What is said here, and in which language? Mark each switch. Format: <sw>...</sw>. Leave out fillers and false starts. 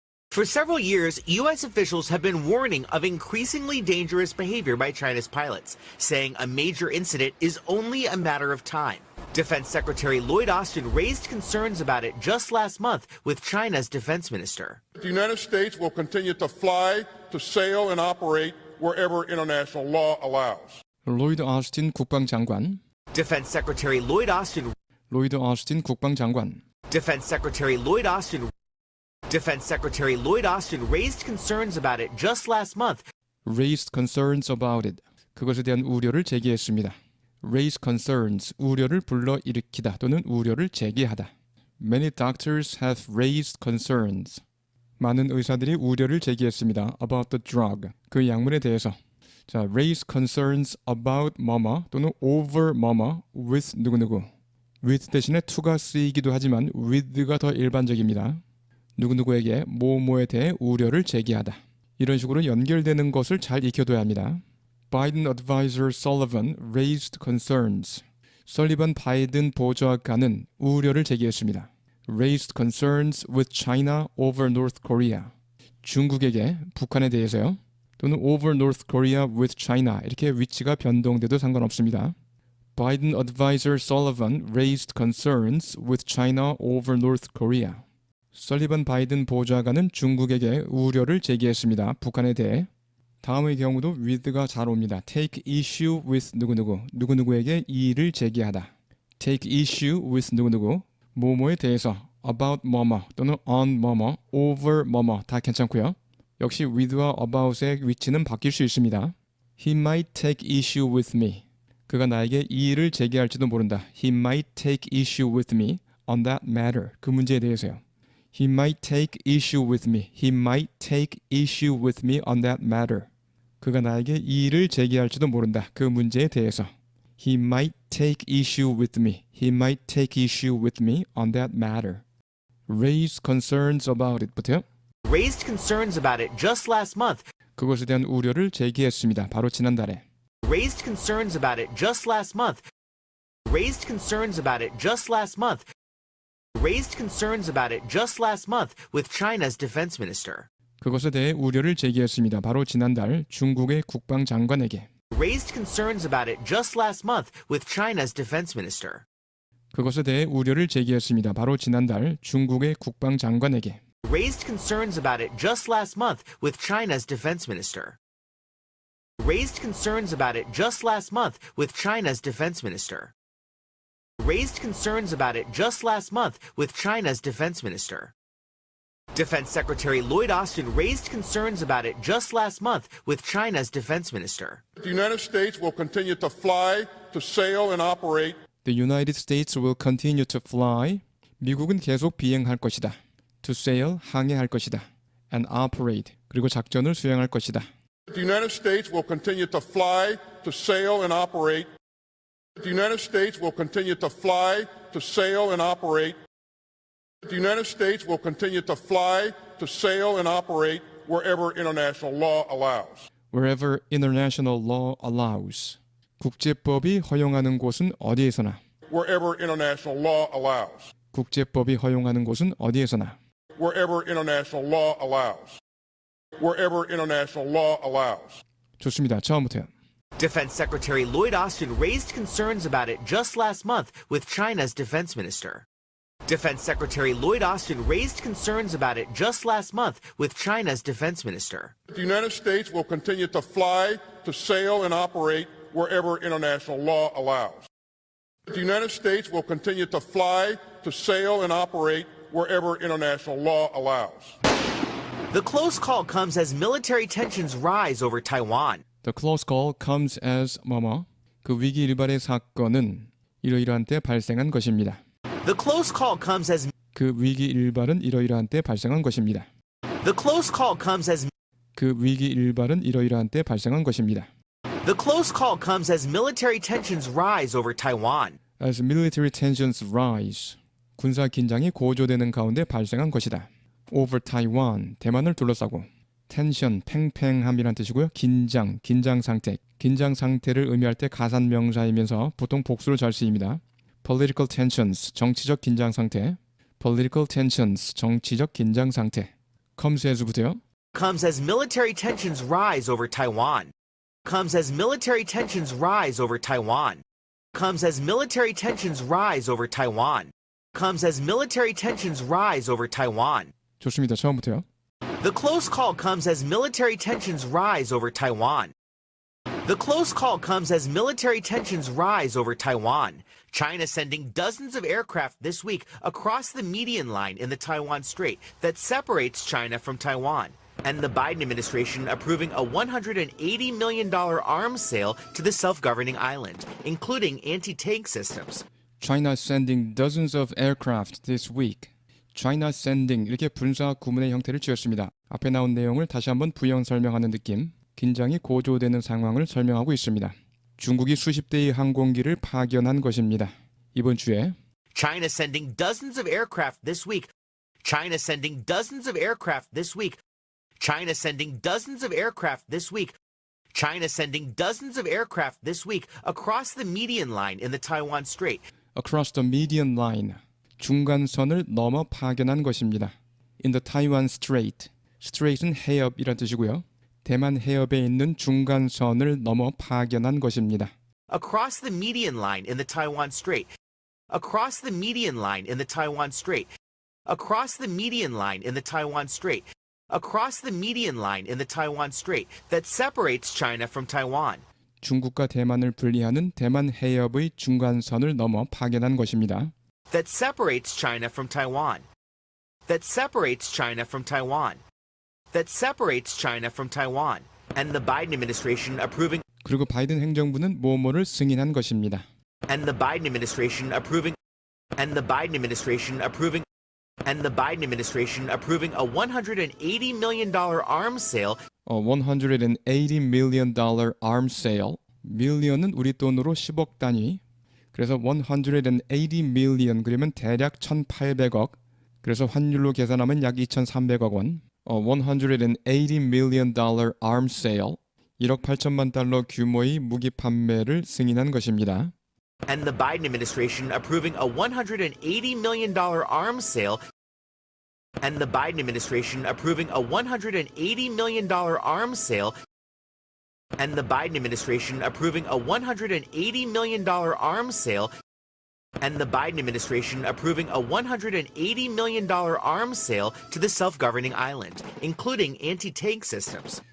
<en>For several years, U.S. officials have been warning of increasingly dangerous behavior by China's pilots, saying a major incident is only a matter of time. Defense Secretary Lloyd Austin raised concerns about it just last month with China's defense minister. The United States will continue to fly, to sail, and operate wherever international law allows.</en> <ko>로이드 오스틴 국방장관.</ko> <en>Defense Secretary Lloyd Austin.</en> <ko>로이드 오스틴 국방장관.</ko> <en>Defense Secretary Lloyd Austin. Defense Secretary Lloyd Austin raised concerns about it just last month. Raised concerns about it.</en> <ko>그것에 대한 우려를 제기했습니다.</ko> <en>Raise concerns.</en> <ko>우려를 불러일으키다 또는 우려를 제기하다.</ko> <en>Many doctors have raised concerns.</en> <ko>많은 의사들이 우려를 제기했습니다.</ko> <en>About the drug.</en> <ko>그 약물에 대해서. 자,</ko> <en>raise concerns about</en> <ko>뭐뭐 또는 over 뭐뭐 with 누구누구. with 대신에 to가 쓰이기도 하지만 with가 더 일반적입니다. 누구누구에게 뭐뭐에 대해 우려를 제기하다. 이런 식으로 연결되는 것을 잘 익혀둬야 합니다.</ko> <en>Biden advisor Sullivan raised concerns.</en> <ko>설리번 바이든 보좌관은 우려를 제기했습니다.</ko> <en>Raised concerns with China over North Korea.</en> <ko>중국에게 북한에 대해서요.</ko> <en>또는 over North Korea with China.</en> <ko>이렇게 위치가 변동돼도 상관없습니다.</ko> <en>Biden advisor Sullivan raised concerns with China over North Korea.</en> <ko>설리번 바이든 보좌관은 중국에게 우려를 제기했습니다. 북한에 대해. 다음의 경우도 with가 잘 옵니다.</ko> <en>Take issue with 누구누구.</en> <ko>누구누구에게 이의를 제기하다.</ko> <en>Take issue with 누구누구.</en> <ko>뭐뭐에 대해서 about 뭐뭐 또는 on 뭐뭐 over 뭐뭐 다 괜찮고요. 역시 with와 about의 위치는 바뀔 수 있습니다.</ko> <en>He might take issue with me.</en> <ko>그가 나에게 이의를 제기할지도 모른다.</ko> <en>He might take issue with me on that matter.</en> <ko>그 문제에 대해서요.</ko> <en>He might take issue with me. He might take issue with me on that matter.</en> <ko>그가 나에게 이의를 제기할지도 모른다. 그 문제에 대해서.</ko> <en>He might take issue with me. He might take issue with me on that matter. Raise concerns about it부터요. Raised concerns about it just last month.</en> <ko>그것에 대한 우려를 제기했습니다. 바로 지난달에.</ko> <en>Raised concerns about it just last month. Raised concerns about it just last month. Raised concerns about it just last month with China's defense minister.</en> <ko>그것에 대해 우려를 제기했습니다. 바로 지난달 중국의 국방장관에게.</ko> <en>Raised concerns about it just last month with China's defense minister.</en> <ko>그것에 대해 우려를 제기했습니다. 바로 지난달 중국의 국방장관에게.</ko> <en>Raised concerns about it just last month with China's defense minister. Raised concerns about it just last month with China's defense minister. Raised concerns about it just last month with China's defense minister. Defense Secretary Lloyd Austin raised concerns about it just last month with China's defense minister. The United States will continue to fly, to sail, and operate. The United States will continue to fly.</en> <ko>미국은 계속 비행할 것이다.</ko> <en>To sail,</en> <ko>항해할 것이다.</ko> <en>And operate,</en> <ko>그리고 작전을 수행할 것이다.</ko> <en>The United States will continue to fly, to sail, and operate. The United States will continue to fly, to sail, and operate. The United States will continue to fly, to sail, and operate wherever international law allows. Wherever international law allows.</en> <ko>국제법이 허용하는 곳은 어디에서나.</ko> <en>Wherever international law allows.</en> <ko>국제법이 허용하는 곳은 어디에서나.</ko> <en>Wherever international law allows. Wherever international law allows.</en> <ko>좋습니다. 처음부터요.</ko> <en>Defense Secretary Lloyd Austin raised concerns about it just last month with China's defense minister. Defense Secretary Lloyd Austin raised concerns about it just last month with China's defense minister. The United States will continue to fly, to sail, and operate wherever international law allows. The United States will continue to fly, to sail, and operate wherever international law allows. The close call comes as military tensions rise over Taiwan. The close call comes as 뭐뭐.</en> <ko>그 위기 일발의 사건은 이러이러한 때 발생한 것입니다.</ko> <en>The close call comes as</en> <ko>그 위기 일발은 이러이러한 때 발생한 것입니다.</ko> <en>The close call comes as</en> <ko>그 위기 일발은 이러이러한 때 발생한 것입니다.</ko> <en>The close call comes as military tensions rise over Taiwan. As military tensions rise,</en> <ko>군사 긴장이 고조되는 가운데 발생한 것이다.</ko> <en>Over Taiwan,</en> <ko>대만을 둘러싸고. 텐션, 팽팽함이란 뜻이고요. 긴장, 긴장 상태. 긴장 상태를 의미할 때 가산 명사이면서 보통 복수로 잘 쓰입니다.</ko> <en>Political tensions,</en> <ko>정치적 긴장 상태. Political tensions, 정치적 긴장 상태.</ko> <en>comes as부터요. Comes as military tensions rise over Taiwan. Comes as military tensions rise over Taiwan. Comes as military tensions rise over Taiwan. Comes as military tensions rise over Taiwan.</en> <ko>좋습니다. 처음부터요.</ko> <en>The close call comes as military tensions rise over Taiwan. The close call comes as military tensions rise over Taiwan. China sending dozens of aircraft this week across the median line in the Taiwan Strait that separates China from Taiwan. And the Biden administration approving a $180 million arms sale to the self-governing island, including anti-tank systems. China sending dozens of aircraft this week.</en> <ko>China sending 이렇게 분사 구문의 형태를 지었습니다. 앞에 나온 내용을 다시 한번 부연 설명하는 느낌. 긴장이 고조되는 상황을 설명하고 있습니다. 중국이 수십 대의 항공기를 파견한 것입니다. 이번 주에</ko> <en>China sending dozens of aircraft this week. China sending dozens of aircraft this week. China sending dozens of aircraft this week. China sending dozens of aircraft this week across the median line in the Taiwan Strait. across the median line.</en> <ko>중간선을 넘어 파견한 것입니다.</ko> <en>In the Taiwan Strait.</en> <ko>Strait은 해협이란 뜻이고요. 대만 해협에 있는 중간선을 넘어 파견한 것입니다.</ko> <en>Across the median line in the Taiwan Strait. Across the median line in the Taiwan Strait. Across the median line in the Taiwan Strait. Across the median line in the Taiwan Strait that separates China from Taiwan.</en> <ko>중국과 대만을 분리하는 대만 해협의 중간선을 넘어 파견한 것입니다.</ko> <en>That separates China from Taiwan. That separates China from Taiwan. That separates China from Taiwan. And the Biden administration approving</en> <ko>그리고 바이든 행정부는 뭐뭐를 승인한 것입니다.</ko> <en>and the Biden administration approving and the Biden administration approving and the Biden administration approving a $180 million arms sale $180 million arms sale.</en> <ko>million은 우리 돈으로 10억 단위. 그래서 180 million 그러면 대략 1,800억. 그래서 환율로 계산하면 약 2,300억 원.</ko> <en>$180 million arms sale.</en> <ko>1억 8천만 달러 규모의 무기 판매를 승인한 것입니다.</ko> <en>and the Biden administration approving a $180 million arms sale and the Biden administration approving a $180 million arms sale and the Biden administration approving a $180 million arms sale and the Biden administration approving a $180 million arms sale to the self-governing island, including anti-tank systems.</en>